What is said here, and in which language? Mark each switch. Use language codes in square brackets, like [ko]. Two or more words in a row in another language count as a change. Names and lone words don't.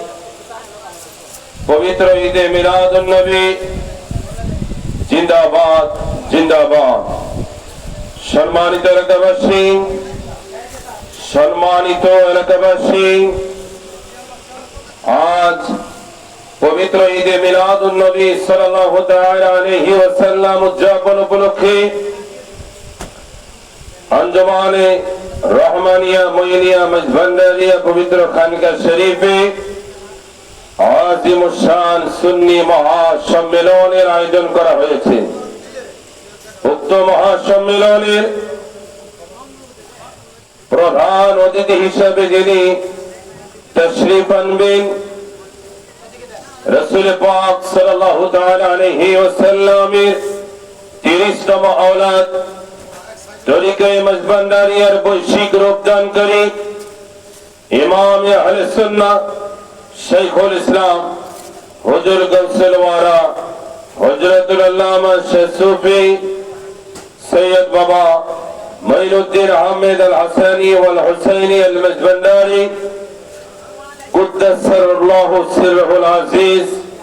[bn] পবিত্র ঈদ মিলাদুন নবী জিন্দাবাদ জিন্দাবাদ সম্মানিত এলাকাবাসী আজ পবিত্র ঈদ মিলাদুন নবী [ar] صلى الله تعالى عليه وسلم [bn] উদযাপন উপলক্ষে আঞ্জুমানে রহমানিয়া মইনিয়া মাইজভাণ্ডারিয়া পবিত্র খানকা শরীফে আজিমুশ্শান সুন্নি মহাসম্মেলনের আয়োজন করা হয়েছে। উক্ত মহাসম্মেলনের প্রধান অতিথি হিসেবে যিনি তশরিফ আনবেন রসূল পাক সাল্লাল্লাহু [ar] تعالى عليه [bn] ওয়াসাল্লামের ৩০তম আওলাদ তরীকায়ে মাইজভাণ্ডারিয়ার বৈশ্বিক রূপদানকারী ইমাম আহলে সুন্নাহ শায়খুল ইসলাম হুজুর গাউসুল ওয়ারা হযরতুল আল্লামা শেখ সুফি সৈয়দ বাবা মইনুদ্দীন আহমদ আল হাসানী ওয়াল হুসাইনী আল মাইজভাণ্ডারী [ar] قدس الله سره العزيز